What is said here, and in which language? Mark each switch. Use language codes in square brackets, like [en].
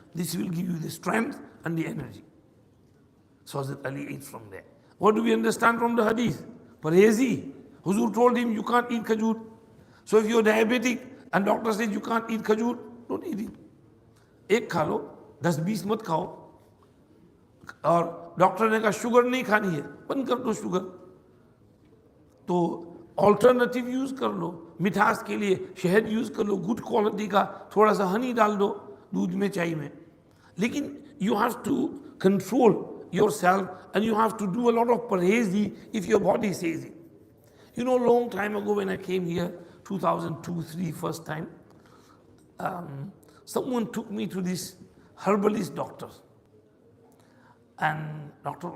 [en] This will give you the strength and the energy. So Hazrat Ali ate from there. What do we understand from the hadith? Parhezi. Huzur told him, you can't eat khajur. So if you're diabetic and doctor says you can't eat khajur, don't eat it. [hi] एक खा लो, 10-20 मत खाओ. और doctor ने कहा sugar नहीं खानी है, बंद कर दो शुगर. तो ऑल्टरनेटिव यूज कर लो, मिठास के लिए शहद यूज कर लो, गुड क्वालिटी का, थोड़ा सा हनी डाल दो दूध में, चाय में. [en] लेकिन you have to control yourself and you have to do a lot of parhezi if your body says it. You know, long time ago when I came here, 2002-3 first time, someone took me to this herbalist doctor. And Dr.